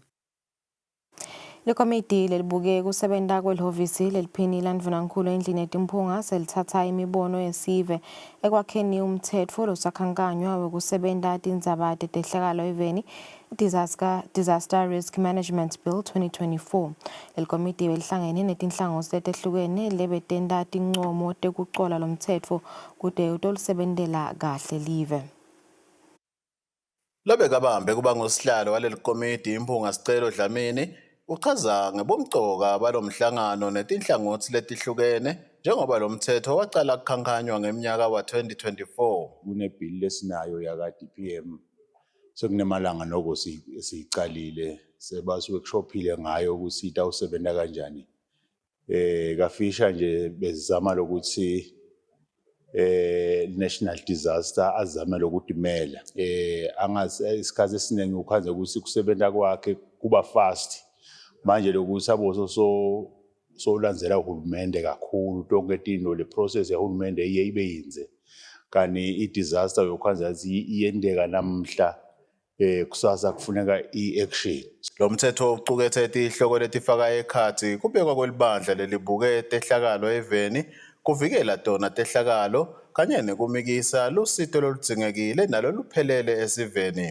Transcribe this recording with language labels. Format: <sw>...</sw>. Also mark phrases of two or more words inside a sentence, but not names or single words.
<ss>Lekomiti lelibuke kusebenta kwelihhovisi leliphini landvunankhulu endlini yetimphunga selithatha imibono yesive ekwakheni umtsetfo losakhankanywa wekusebenta tindzaba tetehlakalo eveni Disaster Risk Management Bill 2024. Lelikomiti belihlangene netinhlangosi letehlukene lebetenta tincomo tekucola lomtsetfo kute utolisebentela kahle live. Lobekabambe kuba ngosihlalo waleli komiti imphunga Sicelo Dlamini uchaza ngebumcoka balomhlangano netinhlangothi letihlukene njengoba lo mthetho waqala ukukhankanywa ngeminyaka wa 2024. Kunebhili lesinayo yaka DPM sekunemalanga noko siyicalile sebasiworkshophile ngayo ukuthi itawusebenza kanjani. Kafisha nje bezama lokuthi</ss> <en>national disaster</en> <ss>azame lokutimela angazi isikhathi esiningi ukhanze ukuthi kusebenza kwakhe kuba fast manje lokuthi abo so ulandzela uhulumende kakhulu tonke into le process yahulumende iye ibe yinze kani i-disaster yokhanza iyendeka namhla kusasa kufuneka i-action. Lo mthetho uqukethe izihloko letifaka ekhathi kubekwa kwelibandla lelibuke tehlakalo eveni kuvikela tona tehlakalo kanye nekumikisa lusito loludzingekile naloluphelele esiveni.</ss>